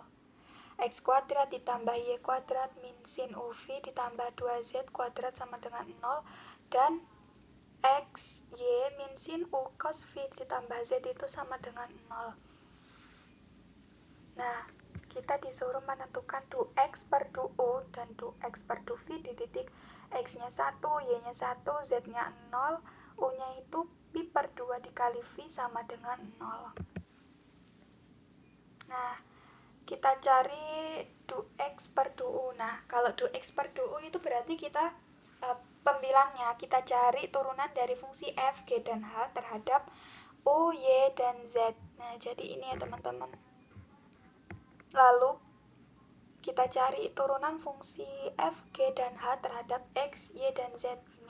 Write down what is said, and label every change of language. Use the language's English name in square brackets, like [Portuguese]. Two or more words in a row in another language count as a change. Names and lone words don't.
[Indonesian] X kuadrat ditambah y kuadrat min sin uv ditambah 2z kuadrat sama dengan 0. Dan x, y min sin u cos v ditambah z itu sama dengan 0. Nah, kita disuruh menentukan du x per du u dan du x per du v di titik x-nya 1, y-nya 1, z-nya 0, u-nya itu pi per 2 dikali v sama dengan 0. Nah, kita cari du x per du u. Nah, kalau du x per du u itu berarti kita pembilangnya kita cari turunan dari fungsi f, g, dan h terhadap u, y, dan z. Nah, jadi ini ya teman-teman. Lalu kita cari turunan fungsi f, g, dan h terhadap x, y, dan z ini.